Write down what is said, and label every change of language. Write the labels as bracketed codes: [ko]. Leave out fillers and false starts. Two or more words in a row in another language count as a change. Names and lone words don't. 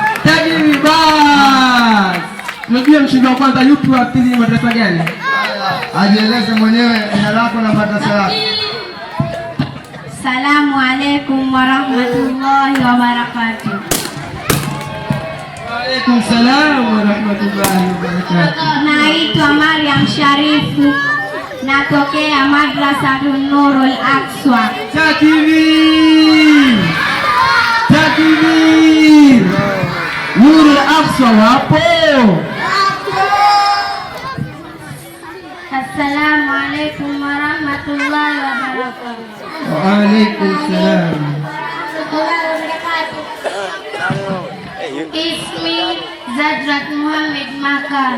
[sw] Takbir bas. Unajua mshindi wa kwanza yupi, wa pili madrasa gani? Ajieleze mwenyewe jina lako na madrasa yako. [ar] السلام عليكم ورحمة الله وبركاته. وعليكم السلام ورحمة الله وبركاته. [sw] Naitwa Mariam Sharifu. Natokea Madrasa Nurul Aqsa. Takbir! Takbir! Nurul Aqsa wapo? [ar] السلام عليكم ورحمة الله وبركاته. وعليكم السلام. Ismi Zadrat Muhammad Makan.